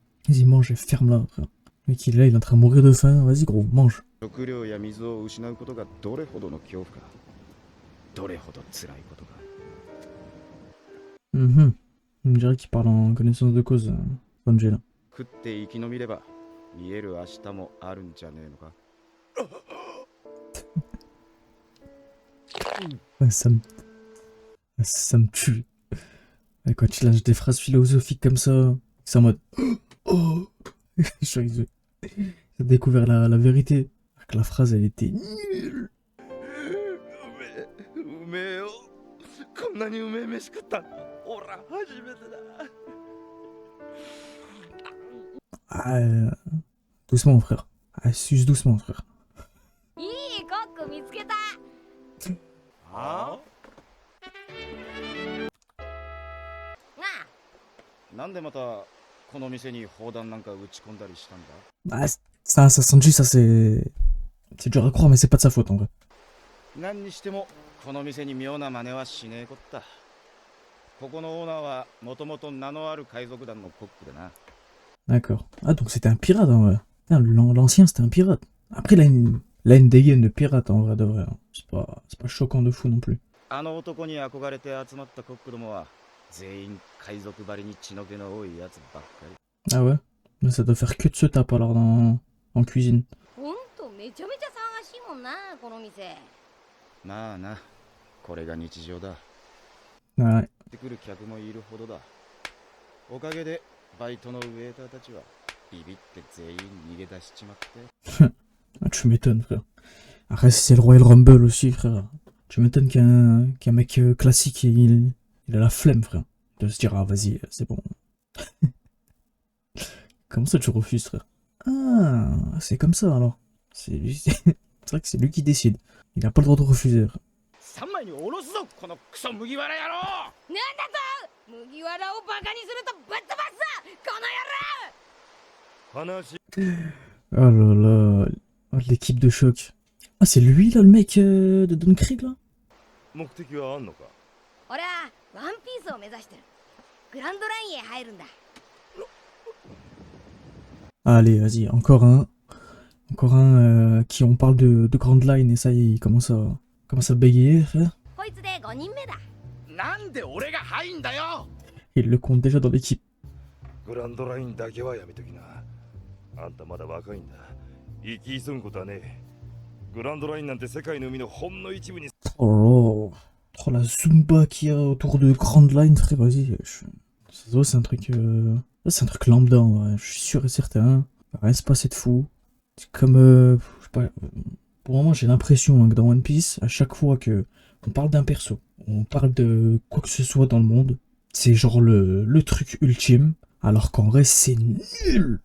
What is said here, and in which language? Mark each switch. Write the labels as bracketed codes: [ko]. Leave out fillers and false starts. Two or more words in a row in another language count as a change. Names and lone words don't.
[fr] Vas-y, mange et ferme-la, frère. Le mec, il est là, il est en train de mourir de faim. Vas-y, gros, mange. [ja] 食料や水を失うことがどれほどの恐怖か、どれほど辛いことか。 Mhm. [fr] On dirait qu'il parle en connaissance de cause, Sanjay, là. 食って生き延びれば見える明日もあるんじゃねえのか。 Ouais, ça me tue. Et quand tu lâches des phrases philosophiques comme ça, c'est en mode oh. Je suis avec eux. J'ai découvert la vérité. Que la phrase elle était nulle. [ja] うめえよ。こんなにうめえ飯食ったのほら初めてだ。 [fr] Ah, doucement frère. Ah, suce doucement frère. [ja] いいコック見つけた。はあ？なんでまたこの店に砲弾なんか撃ち込んだりしたんだ？ [fr] Ah, ça Sanji, ça c'est dur à croire, mais c'est pas de sa faute en vrai. [ja] 何にしてもこの店に妙な真似はしねえこった。ここのオーナーはもともと名のある海賊団のコックだな。 [fr] D'accord. Ah, donc c'était un pirate en vrai. L'ancien c'était un pirate. Après, il a une dégaine de pirate en vrai de vrai. C'est pas choquant de fou non plus. [ja] あの男に憧れて集まったコックどもは全員海賊ばりに血の気の多いやつばっかり。 [fr] Ah ouais? Mais ça doit faire que de ce tape alors en cuisine. [ja] ほんとめちゃめちゃ騒がしいもんなこの店。まあな、これが日常だ。 [fr] Ouais. [ja] ってくる客もいるほどだ。おかげでバイトのウェイターたちはビビって全員逃げ出しちまって。 [fr] Ah, tu m'étonnes, frère. Après, c'est le [en] Royal Rumble [fr] aussi, frère. Tu m'étonnes qu'un mec classique, il a la flemme, frère. De se dire, ah, vas-y, c'est bon. Comment ça, tu refuses, frère? Ah, c'est comme ça, alors. C'est vrai que c'est lui qui décide. Il n'a pas le droit de refuser, frère. [ja] 3 枚におろすぞこのクソ麦わら野郎なんだと麦わらをバカにするとぶっ飛ばすぞこの野郎。話 [fr] Oh là là. Oh, l'équipe de choc. Ah, c'est lui, là, le mec de Don Krieg, là? [ja] 目的はあんのか俺はワンピースを目指してる。グランドラインへ入るんだ。 [fr] Allez, vas-y, encore un. Encore un qui on parle de [en] Grand Line [fr] et ça y est, il commence à bégayer, frère. [ja] こいつで5人目だ。なんで俺が入んだよ [fr] Il le compte déjà dans l'équipe. [ja] グランドラインだけはやめときな。あんたまだ若いんだ。生き急ぐことはねえ。グランドラインなんて世界の海のほんの一部に。 [fr] Oh là là. Oh la Zumba qu'il y a autour de [en] Grand Line, [fr] frère, vas-y. Ça se voit, c'est un truc... C'est un truc lambda, ouais. Je suis sûr et certain. Il va rien se passer de fou. C'est comme... je sais pas... Pour le moment, j'ai l'impression hein, que dans [en] One Piece, [fr] à chaque fois que on parle d'un perso, on parle de quoi que ce soit dans le monde, c'est genre le truc ultime, alors qu'en vrai, c'est nul.